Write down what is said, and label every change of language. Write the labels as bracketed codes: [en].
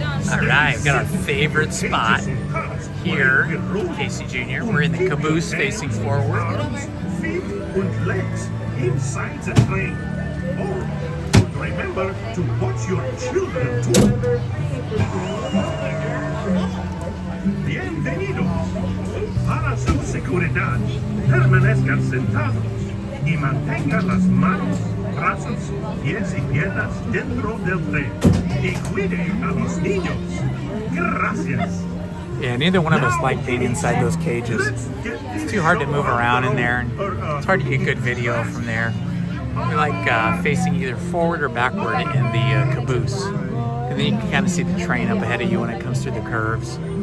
[en] All right, we've got our favorite spot here, Casey Jr. We're in the caboose facing forward. Feet and legs inside the train. Oh, and remember to watch your children too. [es] Bienvenidos. Para su seguridad, permanezcan sentados y mantengan las manos, brazos, pies y piernas dentro del tren. Y cuide a los niños. Gracias. [en] Yeah, neither one of us like being inside those cages. It's too hard to move around in there, and it's hard to get good video from there. We like facing either forward or backward in the caboose. And then you can kind of see the train up ahead of you when it comes through the curves.